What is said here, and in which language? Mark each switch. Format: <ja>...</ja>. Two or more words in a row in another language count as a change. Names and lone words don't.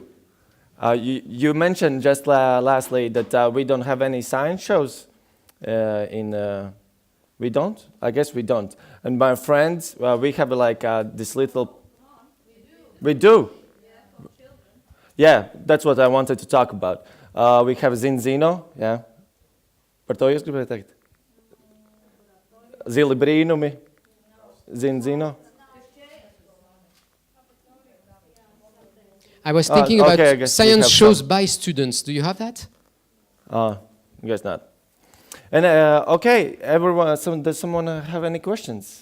<en>You mentioned just lastly that we don't have any science shows. We don't? I guess we don't. And my friends, we have like this little. We do. Yeah, that's what I wanted to talk about. We have Zinzino, yeah.</en> <lv>Par to jūs gribētu teikt? Zili brīnumi. Zinzino.</lv> <en>I was thinking about science shows by students. Do you have that? I guess not. And okay, everyone. Does someone have any questions?</en>